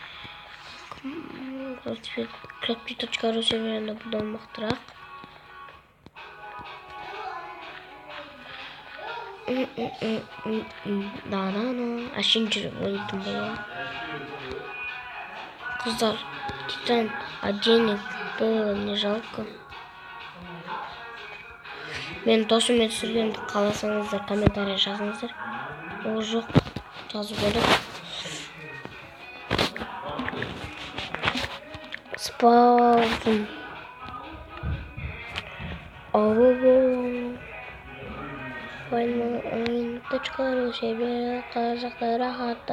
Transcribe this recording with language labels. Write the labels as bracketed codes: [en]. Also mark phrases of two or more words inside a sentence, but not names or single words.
[kk] Crafty.ru серверінде бұдан мықтырақ. Әшейін жүріп ойнайтын боламын. Қыздар, Титан, [ru] а денег было не жалко. [kk] Мен досыммен түсіргенді қаласаңыздар, комментария жазыңыздар. Ол жоқ, жазу керек. Спаун. Вайнмайн.ру сервері қазақта рахатта.